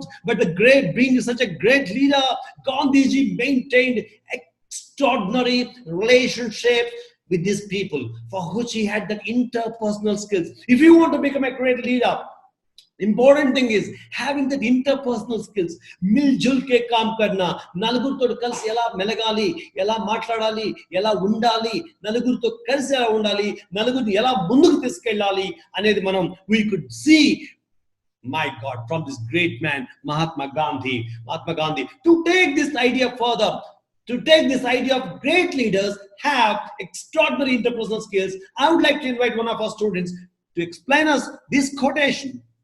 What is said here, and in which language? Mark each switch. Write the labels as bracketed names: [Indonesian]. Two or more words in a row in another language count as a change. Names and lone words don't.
[English] But being such a great leader, Gandhiji maintained extraordinary relationships with these people, for which he had that interpersonal skills. If you want to become a great leader, important thing is having that interpersonal skills. [Hindi] मिलजुल के काम करना, [Telugu] నలుగురితో కలిసి ఎలా మెలగాలి, ఎలా మాట్లాడాలి, ఎలా ఉండాలి, నలుగురితో కలిసి ఎలా ఉండాలి, నలుగురితో ఎలా ముందుకు తీసుకెళ్లాలి అనేది మనం [English] we could see. My God, from this great man Mahatma Gandhi, to take this idea further, to take this idea of great leaders have extraordinary interpersonal skills, I would like to invite one of our students to explain us this quotation.